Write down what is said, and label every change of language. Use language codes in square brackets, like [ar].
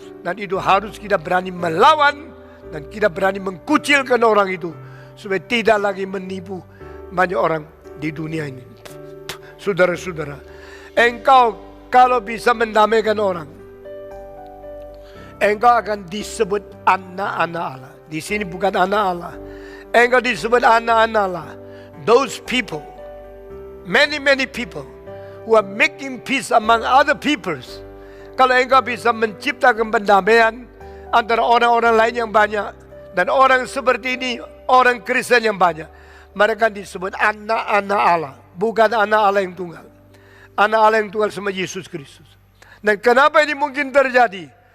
[id] Dan itu harus kita berani melawan dan kita berani mengkucilkan orang itu supaya tidak lagi menipu banyak orang di dunia ini. Saudara-saudara, engkau kalau bisa mendamaikan orang, engkau akan disebut anak-anak Allah. Di sini bukan anak Allah, engkau disebut anak-anak Allah. [en] Those people, many people who are making peace among other peoples. [id] Kalau engkau bisa menciptakan pendamaian antara orang-orang lain yang banyak, dan orang seperti ini, orang Kristen yang banyak, mereka disebut anak-anak Allah, bukan anak Allah yang tunggal. Anak Allah yang tunggal sama Yesus Kristus. Dan kenapa ini mungkin terjadi?